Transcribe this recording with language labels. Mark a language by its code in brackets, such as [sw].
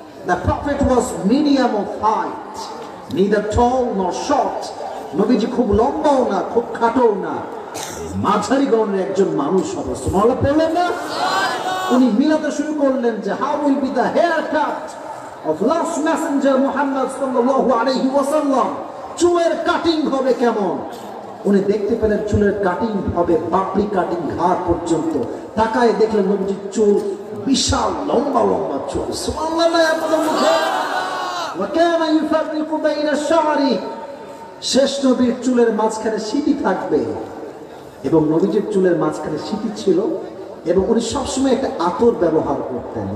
[en] The prophet was medium of height, neither tall nor short. [bn] নবীজি খুব লম্বাও না খুব খাটোও না, মাঝারি গণের একজন মানুষ হবে। সুবহানাল্লাহ পড়লেন না? উনি মিলাতে শুরু করলেন যে [en] how will be the haircut of last messenger [bn] Muhammad sallallahu alayhi wasallam, চুলের কাটিং হবে কেমন? উনি দেখতে পেলেন চুলের কাটিং হবে পাপড়ি কাটিং ঘাড় পর্যন্ত। তাকায় দেখলেন নবীজির চুল বিশাল লম্বা লম্বা চুল। সুবহানাল্লাহ। আপনাদের মুখে [ar] ওয়া কানা ইউফাররিকু বাইনা আশ-শা'রি, [bn] শেষ নবীর চুলের মাঝখানে সিঁথি থাকবে এবং নবীজির চুলের মাঝখানে সিঁথি ছিল এবং উনি সবসময় একটা আতর ব্যবহার করতেন।